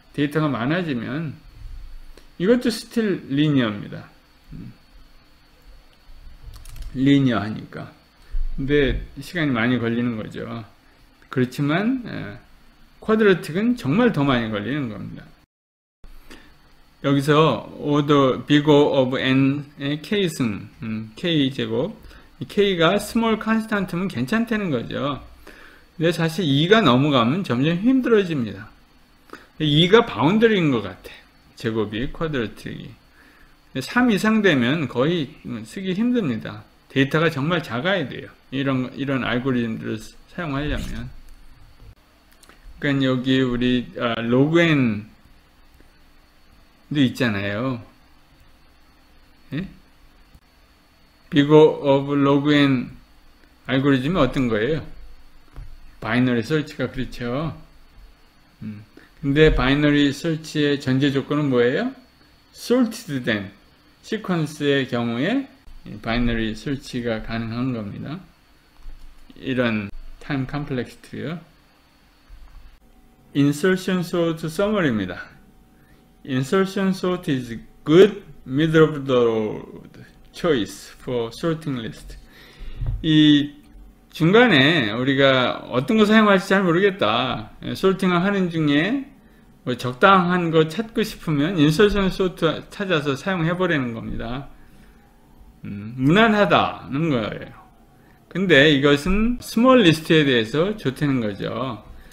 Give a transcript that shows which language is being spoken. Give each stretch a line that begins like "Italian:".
Korean: 데이터가 많아지면 이것도 스틸 리니어입니다. 리니어 하니까. 근데 시간이 많이 걸리는 거죠. 그렇지만 쿼드레틱은 정말 더 많이 걸리는 겁니다. 여기서 order bigger of n의 k승, k제곱, k가 small constant면 괜찮다는 거죠. 근데 사실 2가 넘어가면 점점 힘들어집니다. 2가 바운더리인 것 같아. 제곱이, 쿼드레틱이. 3 이상 되면 거의 쓰기 힘듭니다. 데이터가 정말 작아야 돼요. 이런 알고리즘들을 사용하려면. 그러니까 여기 우리 log n도 있잖아요. 예? bigger of log n 알고리즘이 어떤 거예요? 바이너리 서치가 그렇죠. 근데 바이너리 서치의 전제 조건은 뭐예요? sorted 된 시퀀스의 경우에 바이너리 설치가 가능한 겁니다. 이런 타임 컴플렉시티요.
English: insertion sort
Korean: summary입니다.
English: insertion sort is good middle of the road choice for sorting list.
Korean: 이 중간에 우리가 어떤 거 사용할지 잘 모르겠다. 소팅을 하는 중에 뭐 적당한 거 찾고 싶으면 인서션 소트 찾아서 사용해 버리는 겁니다. 무난하다는 거예요. 근데 이것은 스몰 리스트에 대해서 좋다는 거죠.